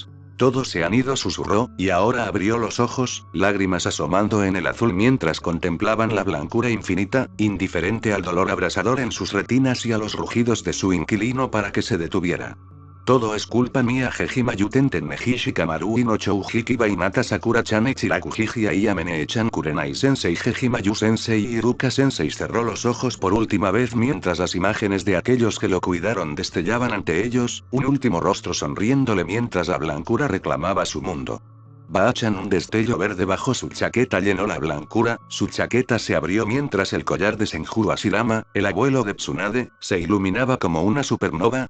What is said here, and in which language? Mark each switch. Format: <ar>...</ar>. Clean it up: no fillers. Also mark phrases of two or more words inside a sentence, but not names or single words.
<es>Todos se han ido, susurró, y ahora abrió los ojos, lágrimas asomando en el azul mientras contemplaban la blancura infinita, indiferente al dolor abrasador en sus retinas y a los rugidos de su inquilino para que se detuviera. Todo es culpa mía. Hejimayu Tenten Neji Shikamaru Ino Chouji Kiba Hinata Sakura-chan Ichiraku Jiji Ayamene-chan Kurenai Sensei Hejimayu Sensei y Iruka Sensei cerró los ojos por última vez mientras las imágenes de aquellos que lo cuidaron destellaban ante ellos, un último rostro sonriéndole mientras la blancura reclamaba su mundo. Bachan, un destello verde bajo su chaqueta llenó la blancura, su chaqueta se abrió mientras el collar de Senju Hashirama, el abuelo de Tsunade, se iluminaba como una supernova.</es>